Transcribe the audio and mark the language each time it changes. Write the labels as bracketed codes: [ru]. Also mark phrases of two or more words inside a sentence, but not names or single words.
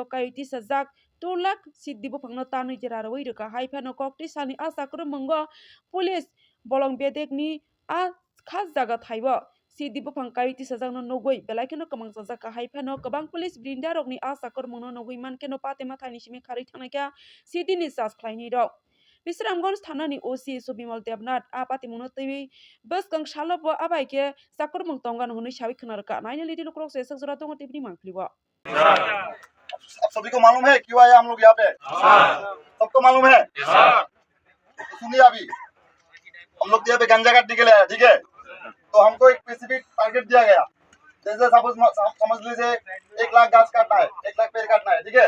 [trp] kaiti sajak 2 lakh siddi bufangno tanui jeraroi reka haifano kokti sani a sakromong police bolong bedek ni a khas jaga thaiwa siddi bufang kaiti sajakno nogoi belaikeno kamang sajaka haifano kabang police brinda rokni a sakromong no nogoi mankeno patema thani simi khari thanakya siddi ni sas khlaini rok Bisramganj thanani OC Subimol Devnath apati mungno twi baskang salobo abaike sakromong tongan hunui sabi khonarka naina lidi lukrok se sakjora tongo tibni mangkliwa [hi] आप सभी को मालूम है क्यों आए हम लोग यहाँ पे? सबको मालूम है? तो सुनिए अभी हम लोग यहाँ पे गंजा काटने के लिए आए, ठीक है? तो हमको एक [en] specific target [hi] दिया गया, जैसे समझ लीजिए 1 लाख गाछ काटना है, 1 लाख पेड़ काटना है, ठीक है?